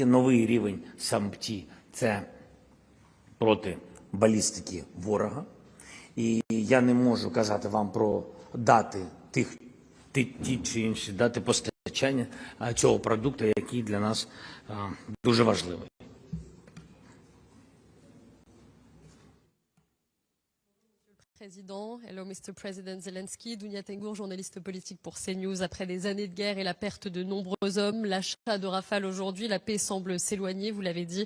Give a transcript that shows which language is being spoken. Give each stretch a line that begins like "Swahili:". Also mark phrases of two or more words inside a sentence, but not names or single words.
Ukrainian: Новий рівень САМПТІ – це проти балістики ворога. І я не можу казати вам про дати ті чи інші дати постачання цього продукту, який для нас дуже важливий.
English: Président. Hello, Mr. President Zelensky.
French: Dounia Tengour, journaliste politique pour CNews. Après des années de guerre et la perte de nombreux hommes, l'achat de Rafale aujourd'hui, la paix semble s'éloigner, vous l'avez dit.